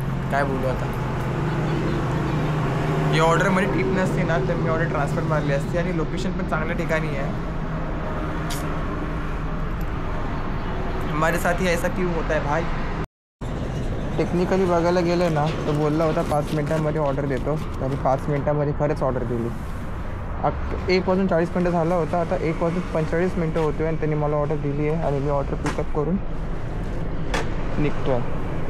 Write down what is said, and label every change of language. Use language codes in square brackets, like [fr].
[mr] काय बोलू आता. ही ऑर्डरमध्ये टिप नसते ना तर मी ऑर्डर ट्रान्सफर मारली असते. आणि लोकेशन पण चांगल्या ठिकाणी आहे. [hi] हमारे साथ ही ऐसा क्यों होता है भाई. [mr] टेक्निकली बघायला गेलं ना तर बोलला होता 5 मिनटांमध्ये ऑर्डर देतो. तरी 5 मिनटामध्ये खरंच ऑर्डर दिली. 1:40 झाला होता. आता 1:45 होतो आणि त्यांनी मला ऑर्डर दिली आहे. आणि मी ऑर्डर पिकअप करून निघतो आहे.